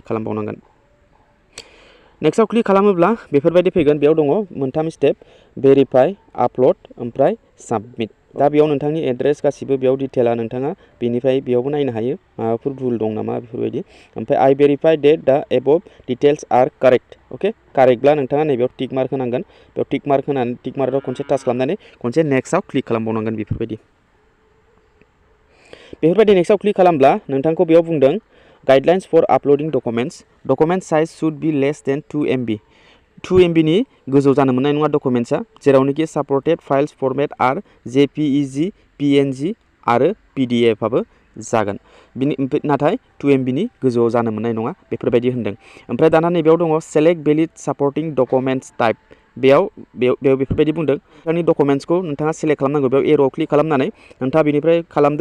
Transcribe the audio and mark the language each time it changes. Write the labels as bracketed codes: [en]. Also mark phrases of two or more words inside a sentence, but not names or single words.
[brx] खालामबावनांगोन नेक्स्टआव क्लिक खालामोब्ला बेफोरबायदि फैगोन बेयाव दङ मोनथाम [en] step verify upload [brx] ओमफ्राय साबमिट दा बेयाव नोंथांनि एड्रेस गासिबो बेयाव डिटेला नोंथाङा बेनिफ्राय बेयावबो नायनो हायो माबाफोर भुल दं नामा बेफोरबायदि ओमफ्राय [en] I verify that the above details are correct [brx] अके कारेक्टब्ला नोंथाङा नैबेयाव [en] tick mark [brx] होनांगोन बेयाव [en] tick mark [brx] होनानै टिक मार्कआव खनसे टाच खालामनानै खनसे नेक्स्टआव क्लिक खालामबावनांगोन बेफोरबायदि नेक्स्टआव क्लिक खालामब्ला नोंथांखौ बेयाव बुंदों [en] guidelines for uploading document size should be less than 2 MB [brx] 2 MB नि गोजौ जानो मोननाय नङा डकुमेन्ट्सआ जेरावनोखि [en] supported files format are JPEG PNG [brx] आरो PDF आबो जागोन नाथाय 2 MB नि गोजौआव जानो मोननाय नङा बेफोरबायदि होनदों ओमफ्राय दाना नैबेयाव दङ [en] select valid supporting documents type [brx] बेयाव बेफोरबायदि बुंदों नोंथांनि डकुमेन्ट्सखौ नोंथाङा सेलेक्ट खालामनांगौ बेयाव एर'आव क्लिक खालामनानै नोंथाङा बेनिफ्राय खालामदो